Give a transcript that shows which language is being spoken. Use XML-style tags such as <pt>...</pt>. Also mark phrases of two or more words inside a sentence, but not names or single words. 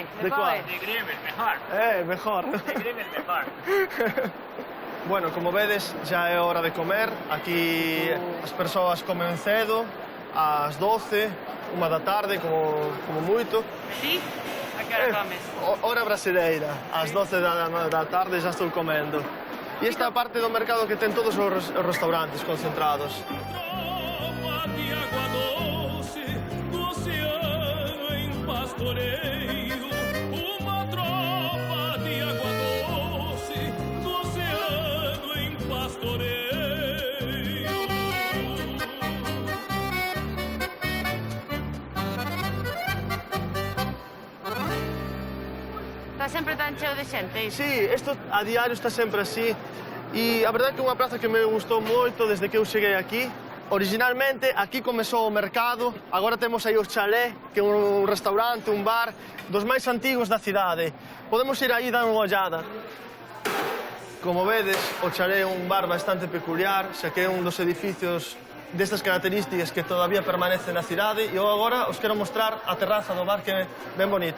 <es>De cual? De Gremio, mejor. Mejor. De Gremio, mejor.</es> <gl>Bueno, como vedes, xa é hora de comer. Aquí as persoas comen cedo, ás 12, 1 da tarde, como moito. Ti? A que hora comes?</gl> <pt>Hora brasileira, ás 12 da tarde já estou comendo.</pt> <gl>E esta é a parte do mercado que ten todos os restaurantes concentrados.</gl> <pt>Tropa de água doce do oceano em pastoreio. Uma tropa de água doce do oceano em pastoreio.</pt> <gl>Está sempre tan cheo de xente, iso? Sí, isto a diario está sempre así. E a verdade é que é unha praza que me gustou moito desde que eu cheguei aquí. Originalmente aquí comezou o mercado, agora temos aí o Chalé, que é un restaurante, un bar dos máis antigos da cidade. Podemos ir aí dar unha ollada. Como vedes, o Chalé é un bar bastante peculiar, xa que é un dos edificios destas características que todavía permanece na cidade, e eu agora os quero mostrar a terraza do bar, que é ben bonita.</gl>